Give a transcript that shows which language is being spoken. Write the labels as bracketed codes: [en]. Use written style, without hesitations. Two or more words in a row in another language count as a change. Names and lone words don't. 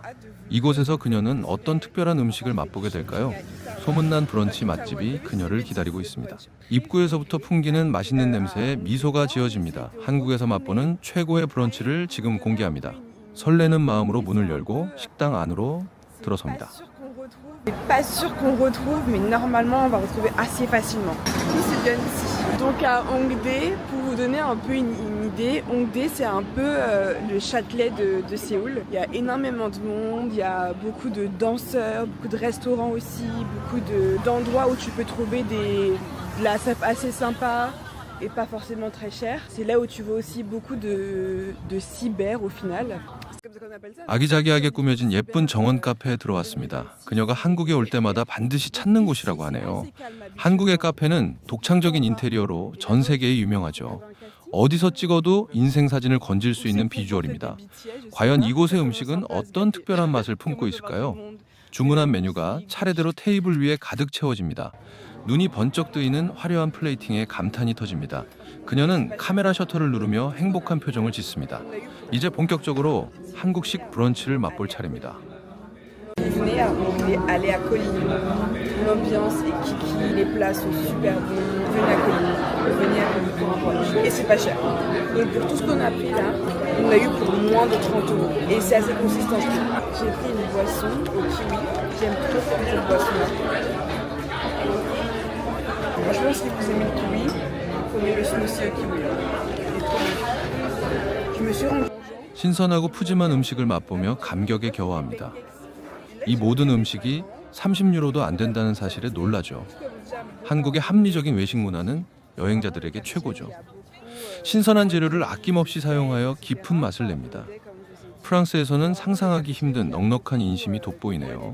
[ko] 이곳에서 그녀는 어떤 특별한 음식을 맛보게 될까요? 소문난 브런치 맛집이 그녀를 기다리고 있습니다. 입구에서부터 풍기는 맛있는 냄새에 미소가 지어집니다. 한국에서 맛보는 최고의 브런치를 지금 공개합니다. 설레는 마음으로 문을 열고 식당 안으로 들어섭니다. [fr] Pas sûr qu'on retrouve, mais normalement on va retrouver assez facilement. Tout se donne ici. Donc à Hongdae, pour vous donner un peu une idée, Hongdae c'est un peu le Châtelet de Séoul. Il y a énormément de monde, il y a beaucoup de danseurs, beaucoup de restaurants aussi, beaucoup d'endroits où tu peux trouver de la sape assez sympa et pas forcément très cher. C'est là où tu vois aussi beaucoup de cyber au final. [ko] 아기자기하게 꾸며진 예쁜 정원 카페에 들어왔습니다. 그녀가 한국에 올 때마다 반드시 찾는 곳이라고 하네요. 한국의 카페는 독창적인 인테리어로 전 세계에 유명하죠. 어디서 찍어도 인생 사진을 건질 수 있는 비주얼입니다. 과연 이곳의 음식은 어떤 특별한 맛을 품고 있을까요? 주문한 메뉴가 차례대로 테이블 위에 가득 채워집니다. 눈이 번쩍 뜨이는 화려한 플레이팅에 감탄이 터집니다. 그녀는 카메라 셔터를 누르며 행복한 표정을 짓습니다. 이제 본격적으로 한국식 브런치를 맛볼 차례입니다. [fr] Venez à Hongdae, allez à Coligny. L'ambiance est kiki, les plats sont super bons. Venez à Coligny, venez à Coligny pour un brunch. Et c'est pas cher. Donc pour tout ce qu'on a pris là, on a eu pour moins de 30 €. Et c'est assez consistant. J'ai pris une boisson au kiwi. J'aime trop cette boisson-là. Franchement, si vous aimez le kiwi, prenez le smoothie au kiwi. C'est trop bon. Je me suis rendu. [ko] 신선하고 푸짐한 음식을 맛보며 감격에 겨워합니다. 이 모든 음식이 30유로도 안 된다는 사실에 놀라죠. 한국의 합리적인 외식 문화는 여행자들에게 최고죠. 신선한 재료를 아낌없이 사용하여 깊은 맛을 냅니다. 프랑스에서는 상상하기 힘든 넉넉한 인심이 돋보이네요.